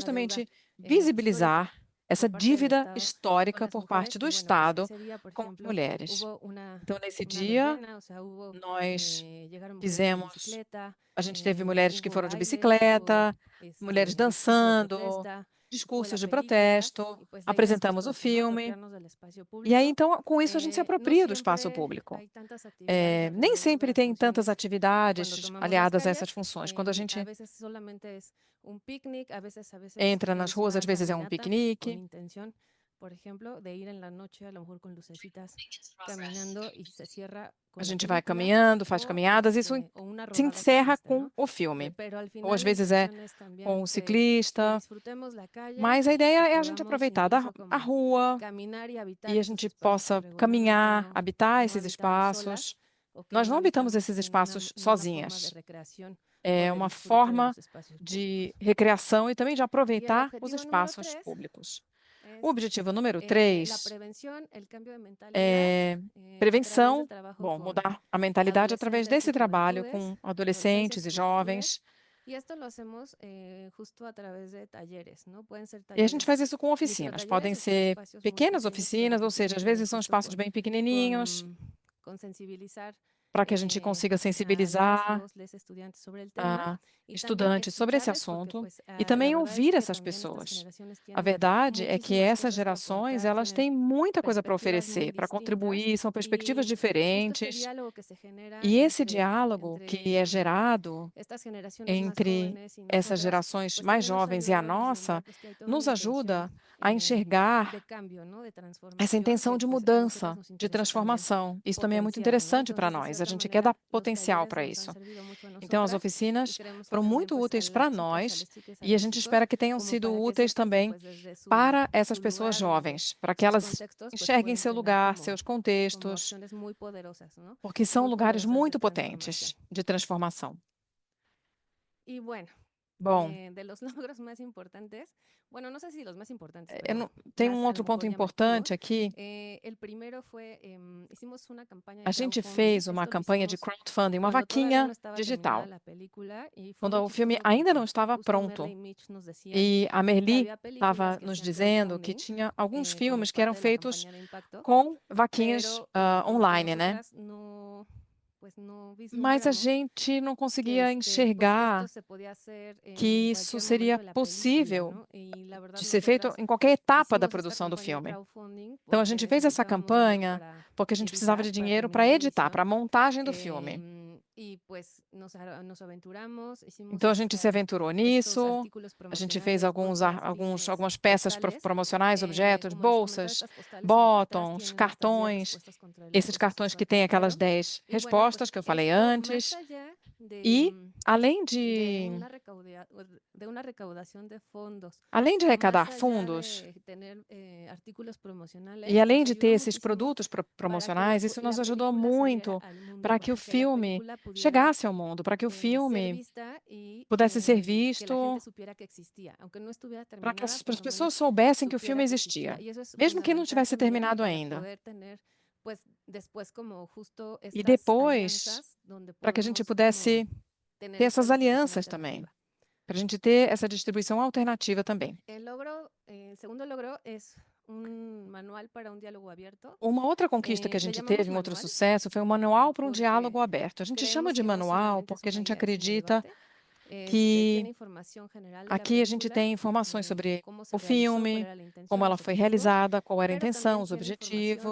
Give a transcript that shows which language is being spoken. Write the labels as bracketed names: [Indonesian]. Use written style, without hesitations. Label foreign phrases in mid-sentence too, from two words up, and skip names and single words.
[Spanish] hay una deuda justamente histórica [Portuguese] visibilizar essa [Spanish] por parte del [Portuguese] dívida [Spanish] Estado con [Portuguese] histórica [Spanish] las [Portuguese] por [Spanish] mujeres. [Portuguese] parte do [Spanish] Y bueno, pues [Portuguese] Estado [Spanish] ese día, por [Portuguese] com as [Spanish] ejemplo, [Portuguese] mulheres. [Spanish] hubo una [Portuguese] Então, nesse dia, [Spanish] verbena, o sea, hubo, [Portuguese] nós [Spanish] llegaron mujeres en [Portuguese] fizemos. [Spanish] bicicleta, [Portuguese] A gente teve mulheres que [Spanish] hubo [Portuguese] foram de [Spanish] baile, hubo [Portuguese] bicicleta, mulheres [Spanish] discurso de [Portuguese] dançando, [Spanish] protesta, fue [Portuguese] discursos [Spanish] la [Portuguese] de [Spanish] película, [Portuguese] protesto, [Spanish] y pues la idea es [Portuguese] apresentamos [Spanish] justo [Portuguese] o [Spanish] eso, ¿no? [Portuguese] filme. [Spanish] Apropiarnos del espacio [Portuguese] E aí, [Spanish] público. [Portuguese] então, com isso, a gente se [Spanish] No [Portuguese] apropria do espaço [Spanish] siempre [Portuguese] público. [Spanish] hay tantas actividades [Portuguese] Nem [Spanish] alrededor de [Portuguese] sempre [Spanish] las [Portuguese] tem tantas [Spanish] funciones [Portuguese] atividades [Spanish] cuando tomamos las [Portuguese] aliadas a essas [Spanish] calles. [Portuguese] funções. Quando a [Spanish] A [Portuguese] gente [Spanish] veces solamente es un picnic, a veces [Portuguese] entra nas [Spanish] es [Portuguese] ruas, [Spanish] una [Portuguese] às vezes é um [Spanish] caminata con [Portuguese] piquenique, [Spanish] intención, por ejemplo, de ir en la noche, a lo mejor con lucecitas, caminando y se cierra [Portuguese] a [Spanish] con la [Portuguese] gente vai [Spanish] película [Portuguese] caminhando, faz [Spanish] o, [Portuguese] caminhadas, isso [Spanish] o una [Portuguese] se [Spanish] rodada [Portuguese] encerra [Spanish] ciclista, [Portuguese] com [Spanish] ¿no? [Portuguese] o filme. [Spanish] Pero al [Portuguese] Ou às [Spanish] final la [Portuguese] vezes é [Spanish] intención es también [Portuguese] com o [Spanish] que [Portuguese] ciclista, [Spanish] disfrutemos la calle [Portuguese] mas a [Spanish] y [Portuguese] ideia [Spanish] que [Portuguese] é a gente [Spanish] podamos [Portuguese] aproveitar [Spanish] incluso [Portuguese] a [Spanish] como [Portuguese] rua [Spanish] caminar y habitar [Portuguese] e a [Spanish] estos [Portuguese] gente [Spanish] espacios que [Portuguese] possa [Spanish] regularmente [Portuguese] caminhar, habitar [Spanish] no [Portuguese] esses [Spanish] habitamos solas [Portuguese] espaços. [Spanish] o que [Portuguese] Nós [Spanish] no [Portuguese] não habitamos [Spanish] habitamos [Portuguese] esses [Spanish] en [Portuguese] espaços [Spanish] una forma de [Portuguese] sozinhas. [Spanish] recreación o [Portuguese] É [Spanish] de [Portuguese] uma [Spanish] disfrute de [Portuguese] forma [Spanish] los espacios públicos. [Portuguese] de recreação e também de [Spanish] Y el [Portuguese] aproveitar os [Spanish] objetivo número [Portuguese] espaços [Spanish] 3 [Portuguese] públicos. O [Spanish] es [Portuguese] objetivo número [Spanish] la [Portuguese] 3 [Spanish] prevención, el cambio de mentalidad [Portuguese] é [Spanish] a través del [Portuguese] prevenção. [Spanish] trabajo [Portuguese] Bom, [Spanish] con [Portuguese] mudar a mentalidade através [Spanish] adolescentes [Portuguese] desse [Spanish] y [Portuguese] trabalho [Spanish] juventudes, [Portuguese] com [Spanish] adolescencias [Portuguese] adolescentes [Spanish] y [Portuguese] e [Spanish] juventudes. [Portuguese] jovens. [Spanish] Y esto lo hacemos justo a través de talleres, ¿no? Pueden ser [Portuguese] E a gente [Spanish] talleres, [Portuguese] faz isso com oficinas. Podem [Spanish] microtalleres, o sea, [Portuguese] ser [Spanish] espacios muy [Portuguese] pequenas [Spanish] pequeños, pero [Portuguese] oficinas, [Spanish] que [Portuguese] ou seja, [Spanish] tienen [Portuguese] às [Spanish] que ver [Portuguese] vezes são [Spanish] justo [Portuguese] espaços bem pequenininhos, [Spanish] con sensibilizar [Portuguese] para que a gente consiga [Spanish] a [Portuguese] sensibilizar [Spanish] los estudiantes sobre el tema y también [Portuguese] estudantes sobre esse [Spanish] escucharles, porque [Portuguese] assunto [Spanish] pues [Portuguese] e [Spanish] la [Portuguese] também [Spanish] verdad es [Portuguese] ouvir [Spanish] que [Portuguese] essas [Spanish] también estas [Portuguese] pessoas. [Spanish] generaciones [Portuguese] A [Spanish] tienen [Portuguese] verdade é que [Spanish] muchísimas [Portuguese] essas [Spanish] cosas que [Portuguese] gerações, [Spanish] aportar, [Portuguese] elas [Spanish] tienen [Portuguese] têm muita coisa para [Spanish] perspectivas muy [Portuguese] oferecer, para [Spanish] distintas [Portuguese] contribuir, são perspectivas [Spanish] y justo este [Portuguese] diferentes. [Spanish] diálogo que se genera [Portuguese] E esse [Spanish] entre [Portuguese] diálogo que é gerado [Spanish] estas generaciones más [Portuguese] entre [Spanish] jóvenes y [Portuguese] essas [Spanish] nosotras, [Portuguese] gerações [Spanish] pues [Portuguese] mais [Spanish] también nos ha [Portuguese] jovens e a [Spanish] ayudado a [Portuguese] nossa, [Spanish] vislumbrar pues que hay toda [Portuguese] nos [Spanish] una intención [Portuguese] ajuda a enxergar [Spanish] de cambio, ¿no? De transformación, [Portuguese] essa intenção [Spanish] que [Portuguese] de [Spanish] pues a nosotras [Portuguese] mudança, [Spanish] nos [Portuguese] de [Spanish] interesa también [Portuguese] transformação. Isso também é muito [Spanish] potenciar, ¿no? [Portuguese] interessante para [Spanish] Entonces, de [Portuguese] nós. A [Spanish] cierta [Portuguese] gente quer dar [Spanish] manera, los [Portuguese] potencial [Spanish] talleres [Portuguese] para [Spanish] nos han [Portuguese] isso. [Spanish] servido mucho a [Portuguese] Então, as [Spanish] nosotras y [Portuguese] oficinas [Spanish] creemos que [Portuguese] foram [Spanish] también [Portuguese] muito [Spanish] pues a [Portuguese] úteis [Spanish] las [Portuguese] para [Spanish] chicas, a [Portuguese] nós [Spanish] las chicas, a [Portuguese] e a [Spanish] los [Portuguese] gente [Spanish] chicos, [Portuguese] espera que tenham [Spanish] como [Portuguese] sido [Spanish] para que [Portuguese] úteis [Spanish] sepan que [Portuguese] também [Spanish] pues desde [Portuguese] para essas [Spanish] su [Portuguese] pessoas [Spanish] lugar, desde [Portuguese] jovens, para que [Spanish] sus [Portuguese] elas [Spanish] contextos, pues [Portuguese] enxerguem [Spanish] pueden [Portuguese] seu [Spanish] tener [Portuguese] lugar, [Spanish] como, [Portuguese] seus [Spanish] como [Portuguese] contextos, [Spanish] acciones muy poderosas, ¿no? [Portuguese] porque são [Spanish] Muy [Portuguese] lugares [Spanish] poderosas de [Portuguese] muito [Spanish] transformación. [Portuguese] potentes de transformação. [Spanish] Y bueno, [Portuguese] Bom, [Spanish] de los logros más importantes, bueno, no sé si los más importantes, [Portuguese] eu [Spanish] pero [Portuguese] não- tem [Spanish] más [Portuguese] um [Spanish] a [Portuguese] outro [Spanish] lo [Portuguese] ponto [Spanish] mejor [Portuguese] importante [Spanish] llamativos. [Portuguese] aqui. [Spanish] El primero fue, hicimos una campaña [Portuguese] A [Spanish] de [Portuguese] gente [Spanish] crowdfunding. [Portuguese] fez uma [Spanish] Esto lo [Portuguese] campanha de [Spanish] hicimos [Portuguese] crowdfunding, uma [Spanish] cuando todavía no [Portuguese] vaquinha [Spanish] estaba terminada [Portuguese] digital, [Spanish] la película y fue [Portuguese] quando [Spanish] muy [Portuguese] o filme [Spanish] chistoso [Portuguese] ainda não [Spanish] porque [Portuguese] estava [Spanish] justo Merle [Portuguese] pronto. [Spanish] y Mitch nos decían [Portuguese] E a [Spanish] que [Portuguese] Merli [Spanish] había películas [Portuguese] estava [Spanish] que [Portuguese] nos [Spanish] hacían [Portuguese] dizendo que [Spanish] crowdfunding [Portuguese] tinha alguns [Spanish] como [Portuguese] filmes que eram [Spanish] parte de la [Portuguese] feitos [Spanish] campaña de impacto, [Portuguese] com vaquinhas [Spanish] pero como que [Portuguese] online, né? [Spanish] nosotras no, pues no [Portuguese] Mas a [Spanish] vislumbramos [Portuguese] gente não [Spanish] que [Portuguese] conseguia [Spanish] pues [Portuguese] enxergar [Spanish] esto se podía hacer [Portuguese] que [Spanish] en [Portuguese] isso [Spanish] cualquier [Portuguese] seria [Spanish] momento de la película, [Portuguese] possível [Spanish] ¿no? Y la verdad [Portuguese] de ser feito [Spanish] nosotras [Portuguese] em qualquer etapa da [Spanish] hicimos esta [Portuguese] produção do [Spanish] campaña de [Portuguese] filme. [Spanish] crowdfunding [Portuguese] Então a [Spanish] porque [Portuguese] gente fez essa [Spanish] necesitábamos dinero [Portuguese] campanha [Spanish] para [Portuguese] porque a gente precisava de [Spanish] editar, para [Portuguese] dinheiro para [Spanish] terminar la [Portuguese] editar, [Spanish] edición. [Portuguese] para a montagem do filme. [Spanish] Y pues nos aventuramos, hicimos [Portuguese] Então a gente se aventurou [Spanish] estos [Portuguese] nisso, [Spanish] artículos [Portuguese] a gente fez [Spanish] promocionales, bolsas, [Portuguese] algumas [Spanish] pines, [Portuguese] peças [Spanish] postales. [Portuguese] promocionais, objetos, [Spanish] Como les comentaba, [Portuguese] bolsas, [Spanish] estas postales atrás [Portuguese] botões, [Spanish] tienen estas 10 [Portuguese] cartões, [Spanish] respuestas contra el [Portuguese] esses [Spanish] acoso [Portuguese] cartões [Spanish] sexual [Portuguese] que têm aquelas [Spanish] callejero. [Portuguese] 10 [Spanish] Y bueno, pues [Portuguese] respostas que eu falei [Spanish] esto, [Portuguese] antes. [Spanish] más allá [Portuguese] E, além [Spanish] de una recaudação de fondos, [Portuguese] além de [Spanish] más [Portuguese] arrecadar [Spanish] allá [Portuguese] fundos, [Spanish] de tener artículos promocionales, [Portuguese] e além [Spanish] nos [Portuguese] de [Spanish] ayudó [Portuguese] ter esses [Spanish] muchísimo [Portuguese] produtos [Spanish] para que [Portuguese] promocionais, isso [Spanish] la [Portuguese] nos ajudou [Spanish] película saliera [Portuguese] muito [Spanish] al mundo, [Portuguese] para que o [Spanish] para que la [Portuguese] filme [Spanish] película pudiera [Portuguese] chegasse ao mundo, para que o [Spanish] ser [Portuguese] filme [Spanish] vista y [Portuguese] pudesse ser [Spanish] que la [Portuguese] visto, [Spanish] gente supiera que existía, aunque no estuviera [Portuguese] para que [Spanish] terminada, [Portuguese] as [Spanish] por lo menos [Portuguese] pessoas soubessem que o filme [Spanish] supiera que existía. [Portuguese] existia, [Spanish] Y eso es [Portuguese] mesmo que não [Spanish] fundamental [Portuguese] tivesse [Spanish] también [Portuguese] terminado [Spanish] para [Portuguese] ainda. [Spanish] poder tener, pues, después como justo [Portuguese] E [Spanish] estas [Portuguese] depois, [Spanish] alianzas donde [Portuguese] para que a gente [Spanish] podemos como [Portuguese] pudesse [Spanish] tener [Portuguese] ter [Spanish] esta [Portuguese] essas [Spanish] distribución [Portuguese] alianças também, [Spanish] alternativa. [Portuguese] para a gente ter essa distribuição alternativa também. [Spanish] El segundo logro es un manual para un diálogo abierto. [Portuguese] Uma outra conquista que a [Spanish] Le [Portuguese] gente [Spanish] llamamos [Portuguese] teve, um outro [Spanish] manual [Portuguese] sucesso, foi o manual para um [Spanish] porque [Portuguese] diálogo aberto. A gente chama [Spanish] creemos [Portuguese] de [Spanish] que no [Portuguese] manual [Spanish] solamente es [Portuguese] porque a [Spanish] una [Portuguese] gente [Spanish] guía, es un [Portuguese] acredita [Spanish] debate. [Portuguese] que [Spanish] Tiene información general de la [Portuguese] aqui a gente [Spanish] película, [Portuguese] tem informações [Spanish] de [Portuguese] sobre [Spanish] cómo se [Portuguese] o [Spanish] realizó, cuál [Portuguese] filme, [Spanish] era la intención, [Portuguese] como ela [Spanish] los [Portuguese] foi [Spanish] objetivos, [Portuguese] realizada, qual era a [Spanish] pero [Portuguese] intenção, [Spanish] también [Portuguese] os [Spanish] tiene información